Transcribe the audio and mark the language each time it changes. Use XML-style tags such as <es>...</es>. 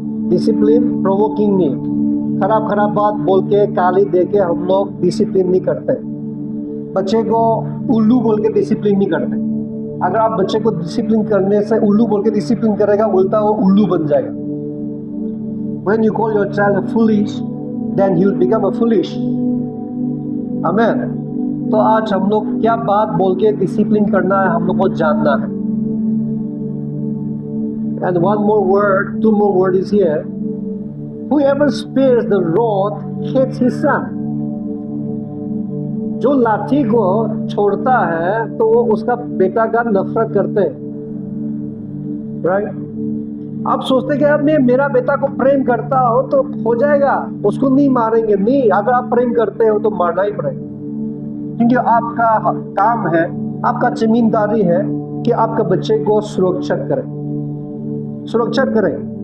<hi>Discipline, provoking नहीं, खराब बात बोल के, गाली दे के हम लोग डिसिप्लिन नहीं करते। बच्चे को उल्लू बोल के डिसिप्लिन नहीं करते। अगर आप बच्चे को डिसिप्लिन करने से उल्लू बोल के डिसिप्लिन करेगा, उल्टा वो उल्लू बन जाएगा।</hi> <en>When you call your child a foolish, then he will become a foolish.</en> <hi>आमीन। तो आज हम लोग क्या बात बोल के डिसिप्लिन करना है, हम लोग को जानना है।</hi> <en>And one more word, two more word is here. Whoever spares the rod hates his son.</en> <hi>जो लाठी को छोड़ता है तो वो उसका बेटा का नफरत करते हैं, राइट? आप सोचते कि अब मैं मेरा बेटा को प्रेम करता हो तो हो जाएगा, उसको नहीं मारेंगे। नहीं, अगर आप प्रेम करते हो तो मारना ही पड़ेगा, क्योंकि आपका काम है, आपका जिम्मेदारी है कि आपका बच्चे को सुरक्षित करें, सुरक्षित करें।</hi>